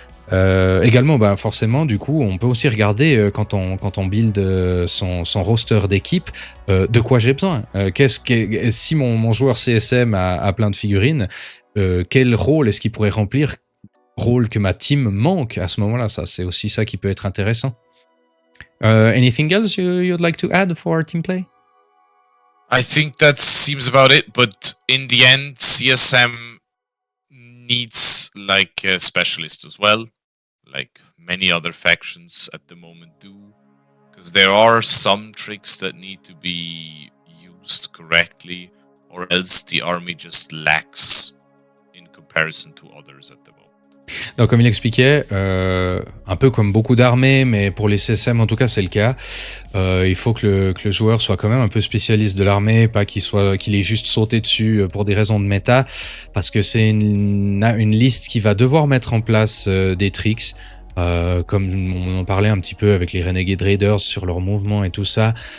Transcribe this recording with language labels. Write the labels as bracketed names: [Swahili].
[French] Également, forcément, du coup, on peut aussi regarder quand on build son roster d'équipe, de quoi j'ai besoin. Si mon joueur CSM a plein de figurines, quel rôle est-ce qu'il pourrait remplir? Rôle que ma team manque à ce moment-là. Ça, c'est aussi ça qui peut être intéressant. [English] Anything else you'd like to add for team play? I think that seems about it, but in the end, CSM needs like a specialist as well, like many other factions at the moment do, because there are some tricks that need to be used correctly, or else the army just lacks in comparison to others at the moment. [French] Donc, comme il expliquait, un peu comme beaucoup d'armées, mais pour les CSM en tout cas c'est le cas, il faut que le joueur soit quand même un peu spécialiste de l'armée, pas qu'il ait juste sauté dessus pour des raisons de méta, parce que c'est une liste qui va devoir mettre en place des tricks, comme on en parlait un petit peu avec les Renegade Raiders sur leurs mouvements et tout ça,